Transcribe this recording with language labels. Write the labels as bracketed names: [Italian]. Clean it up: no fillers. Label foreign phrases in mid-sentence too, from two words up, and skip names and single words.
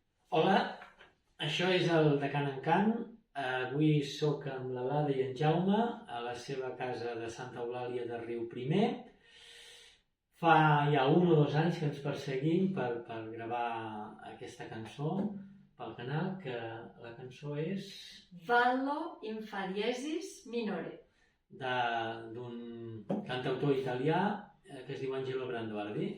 [Catalan] Hola, això és el de Can en Can. Avui sóc amb la Lada i en Jaume a la seva casa de Santa Eulàlia de Riuprimer. Fa ja 1 o 2 anys que ens perseguim per gravar aquesta cançó pel canal, que la cançó és Ballo in fa diesis minore. d'un cantautor italià que es diu Angelo Branduardi.